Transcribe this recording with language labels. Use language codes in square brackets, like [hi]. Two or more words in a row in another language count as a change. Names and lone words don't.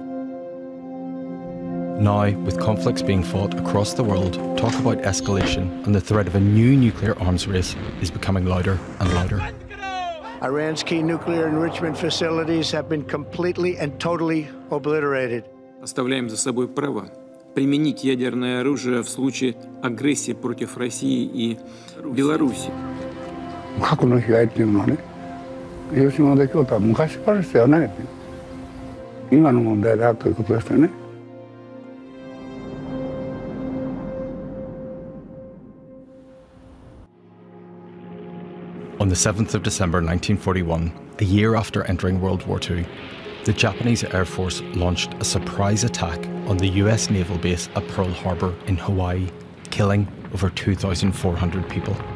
[en] Now, with conflicts being fought across the world, talk about escalation and the threat of a new nuclear arms race is becoming louder and louder. Iran's key nuclear enrichment facilities have been completely and totally obliterated. [ru] Оставляем за собой право применить ядерное оружие в случае агрессии против России и Беларуси. [ja] 核の被害っていうのはね、広島の出来事は昔からしたよね。今の問題だということですよね。 [en] On the 7th of December 1941, a year after entering World War II, the Japanese Air Force launched a surprise attack on the US naval base at Pearl Harbor in Hawaii, killing over 2,400 people.